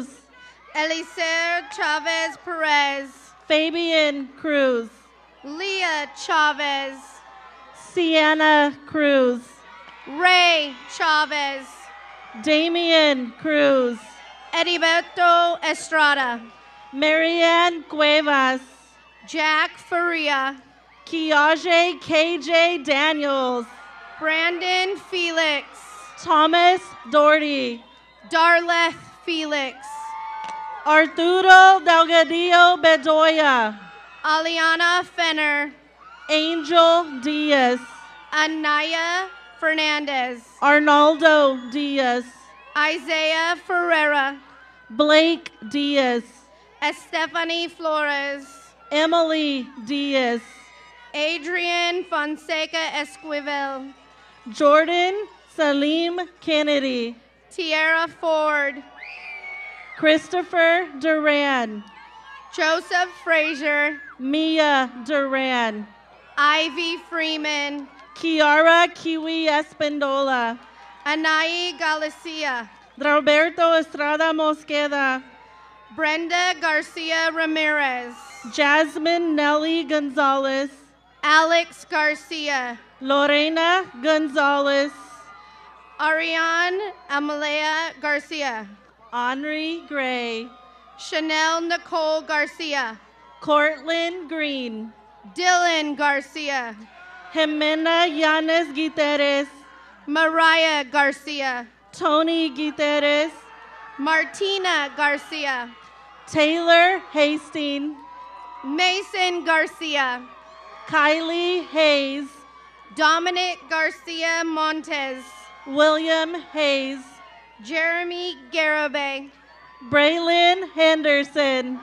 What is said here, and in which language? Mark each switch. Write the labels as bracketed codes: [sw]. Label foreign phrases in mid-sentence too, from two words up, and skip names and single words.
[en] Elicer Chavez Perez. Fabian Cruz. Leah Chavez. Sienna Cruz. Ray Chavez. Damian Cruz. Heriberto Estrada. Marianne Cuevas. Jack Faria. Kiaje KJ Daniels. Brandon Felix. Thomas Doherty. Darleth Felix. Arturo Delgadillo Bedoya. Aliana Fenner. Angel Diaz. Anaya Fernandez. Arnaldo Diaz. Isaiah Ferreira. Blake Diaz. Estefany Flores. Emily Diaz. Adrian Fonseca Esquivel. Jordan Salim Kennedy. Tierra Ford. Christopher Duran. Joseph Frazier. Mia Duran. Ivy Freeman. Kiara Kiwi Espindola. Anayi Galicia. Roberto Estrada Mosqueda. Brenda Garcia Ramirez. Jasmine Nelly Gonzalez. Alex Garcia. Lorena Gonzalez. Ariane Amalea Garcia. Henri Gray. Chanel Nicole Garcia. Cortland Green. Dylan Garcia. Jimena Yanes Guiterres. Mariah Garcia. Tony Guiterres. Martina Garcia. Taylor Hastings. Mason Garcia. Kylie Hayes. Dominic Garcia Montes. William Hayes. Jeremy Garabay. Braylon Henderson.